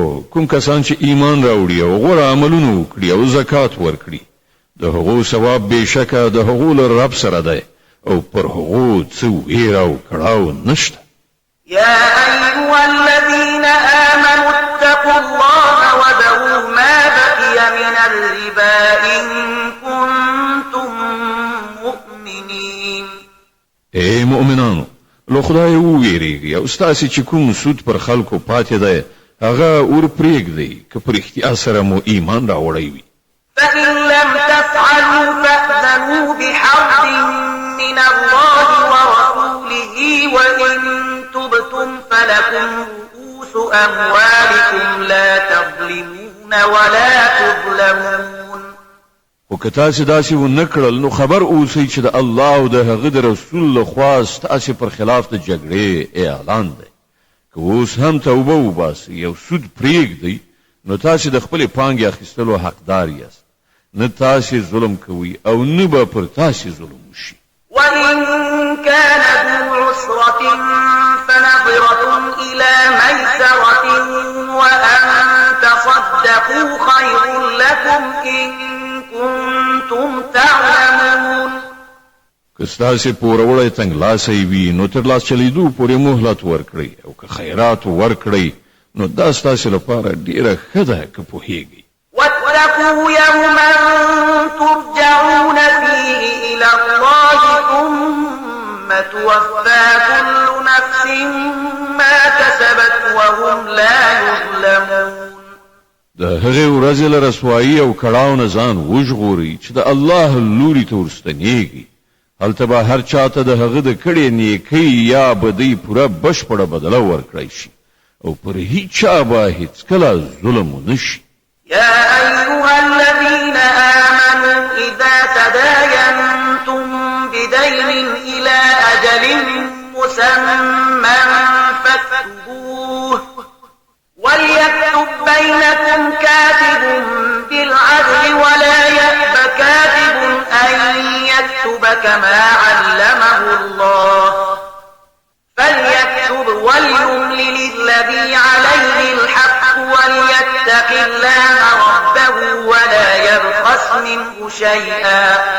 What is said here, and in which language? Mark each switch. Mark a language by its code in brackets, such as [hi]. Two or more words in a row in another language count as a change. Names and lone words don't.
[ps] کوم کسان چې ایمان راوړي او غوره عملونه وکړي او زکات ورکړي د هغو ثواب بشکه د هغو له رب سره دی او پر هغو څه ویره او کړاو نشته. [ar] يا أيها الذين آمنوا اتقوا الله وذروا ما بقي من الربا إن كنتم مؤمنين. [ps] اے مؤمنانو لو خدای وویریږي او ستاسو چې کوم سود پر خلکو پاتې دی هغه ور پرېږدئ که پر اختیار سره مو ایمان راوړی وي. [ar] فإن لم تفعلوا فأذنوا بحرب من الله ورسوله وإن تبتم فلكم رؤوس أموالكم لا تظلمون ولا تظلمون. [ps] او که تاسو داسې ونه کړل نو خبر اوسئ چې د الله او د هغه د رسول له خوا ستاسو پر خلاف د جګړې اعلان دی. که اوس هم توبه وباسئ یو سود پرېږدئ نو تاسو د خپلې پانګې اخیستلو حقدار یاست. نه تاسو ظلم کوئ او نه به پر تاسو ظلم وشي. [ar] وإن كان ذو عسرة فنظرة إلى ميسرة وأن تصدقوا خير لكم إن كنتم تعلمون. [ps] که ستاسو پوروړی تنګلاسې وي نو تر لاس چلیدو پورې مهلت ورکړئ او که خیرات ورکړئ نو دا ستاسو لپاره ډیره ښه ده که پوهیږئ. [ar] واتقوا يوما ترجعون فيه إلى الله ثم توفى كل نفس ما كسبت وهم لا يظلمون. [ps] د هغې ورځې له رسوایي او کړاو نه ځان وژغورئ چې د الله لوري ته ورستنیږي. هلته به هر چاته د هغه د کړې نیکۍ یا بدۍ پوره بشپړه بدله ورکړی شي او پر هیچا به هیڅکله ظلم ونه شي. [ar] يا أيها الذين آمنوا إذا تداينتم بدين إلى أجل مسمى فاكتبوه وليكتب بينكم كاتب بالعدل ولا يأب كاتب أن يكتب كما علمه الله فليكتب وليملل الذي عليه الحق وليتق الله ربه ولا يبخس منه شيئا